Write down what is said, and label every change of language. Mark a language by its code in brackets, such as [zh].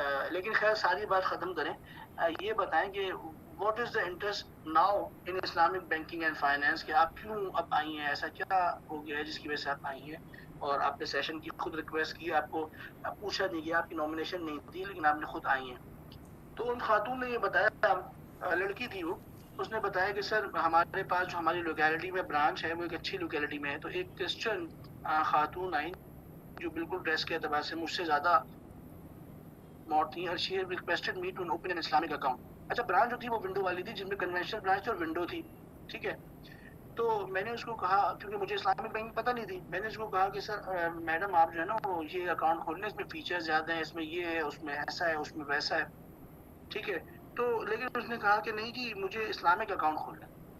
[ur] لیکن خیر ساری بات ختم کریں، یہ بتائیں کہ [en] what is the interest now in Islamic banking and finance, [ur] کہ آپ کیوں اب آئی ہیں، ایسا کیا ہو گیا ہے جس کی وجہ سے آپ آئی ہیں، اور آپ نے سیشن کی خود ریکویسٹ کی، آپ کو پوچھا نہیں گیا، آپ کی نامینیشن نہیں تھی، لیکن آپ نے خود آئی ہیں. تو ان خاتون نے یہ بتایا، لڑکی تھی وہ، اس نے بتایا کہ سر ہمارے پاس جو ہماری لوکیلٹی میں برانچ ہے وہ ایک اچھی لوکیلٹی میں ہے، تو ایک کرسچن خاتون آئی جو بالکل ڈریس کے اعتبار سے مجھ سے زیادہ [en] more [ur] تھیں اور [en] she had requested me to open an Islamic account. [ur] اچھا برانچ جو تھی وہ ونڈو والی تھی جن میں کنونشنل برانچ تھی اور ونڈو تھی, ٹھیک ہے. تو میں نے اس کو کہا, کیونکہ مجھے اسلامک بینک پتہ نہیں تھی, میں نے اس کو کہا کہ سر میڈم آپ جو ہے نا وہ یہ اکاؤنٹ کھولنا ہے, اس میں فیچر زیادہ ہیں, اس میں یہ ہے, اس میں ایسا ہے, اس میں ویسا ہے, ٹھیک ہے. تو لیکن اس نے کہا کہ نہیں جی مجھے اسلامک اکاؤنٹ کھولنا ہے.